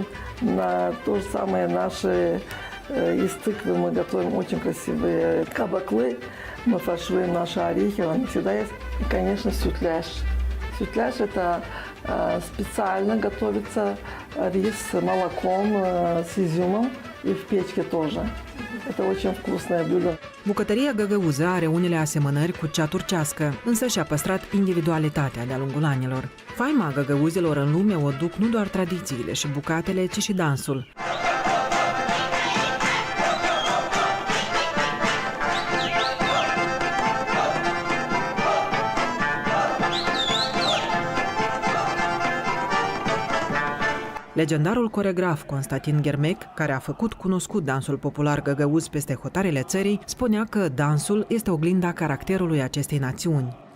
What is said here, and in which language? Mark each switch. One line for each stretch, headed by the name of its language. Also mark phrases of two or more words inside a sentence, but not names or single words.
Russian: На то же самое наши из тыквы мы готовим очень красивые кабаклы. Мы фаршируем наши орехи, они всегда есть. И, конечно, сютляш. Сютляш – это специально готовится рис с молоком, с изюмом и в печке тоже. Это очень вкусное блюдо.
Romanian: Bucătăria găgăuză are unele asemănări cu cea turcească, însă și-a păstrat individualitatea de-a lungul anilor. Faima găgăuzelor în lume o duc nu doar tradițiile și bucatele, ci și dansul. Legendarul coregraf Constantin Ghermec, care a făcut cunoscut dansul popular găgăuz peste hotarele țării, spunea că dansul este oglinda caracterului acestei națiuni.